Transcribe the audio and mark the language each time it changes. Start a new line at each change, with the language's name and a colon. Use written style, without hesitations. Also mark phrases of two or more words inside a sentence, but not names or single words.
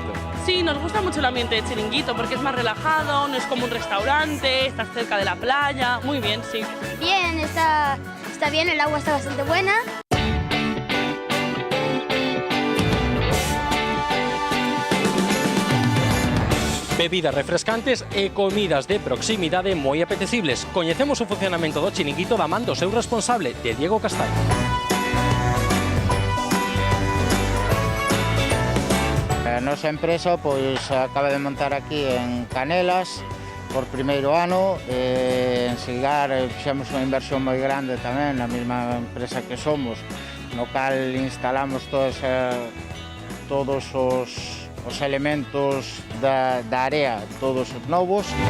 Spanish: Sí, nos gusta mucho el ambiente de Chiringuito porque es más relajado, no es como un restaurante, estás cerca de la playa, muy bien, sí. Bien, está bien, el agua está bastante buena.
Galician: Bebidas refrescantes e comidas de proximidade moi apetecibles. Coñecemos o funcionamento do chiringuito da man do seu responsable, de Diego Castaño. A nosa empresa pois acaba de montar aquí en Canelas por primeiro ano, en Silgar fixemos unha inversión moi grande tamén na mesma empresa que somos, no cal instalamos todos os elementos da área, todos os novos.